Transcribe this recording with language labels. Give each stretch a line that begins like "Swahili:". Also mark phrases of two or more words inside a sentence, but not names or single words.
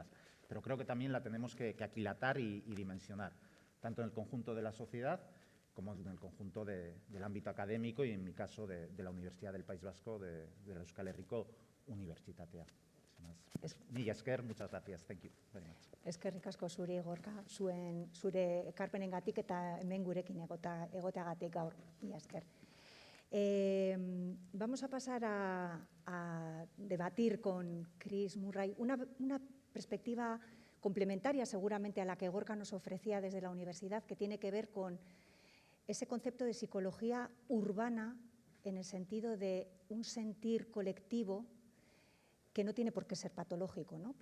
Spanish: Pero creo que también la tenemos que aquilatar y dimensionar, tanto en el conjunto de la sociedad como en el conjunto del ámbito académico y, en mi caso, de la Universidad del País Vasco, de la Euskal Herriko Unibertsitatea.
Basque: Mila esker,
Spanish: muchas gracias.
English: Thank you very much.
Basque: Eskerrik asko zuri, Gorka, zure ekarpenengatik eta hemen gurekin egoteagatik gaur. Mila esker.
Spanish: Vamos a pasar a debatir con Chris Murray una perspectiva complementaria seguramente a la que Gorka nos ofrecía desde la universidad, que tiene que ver con ese concepto de psicología urbana en el sentido de un sentir colectivo que no tiene por qué ser patológico, ¿no?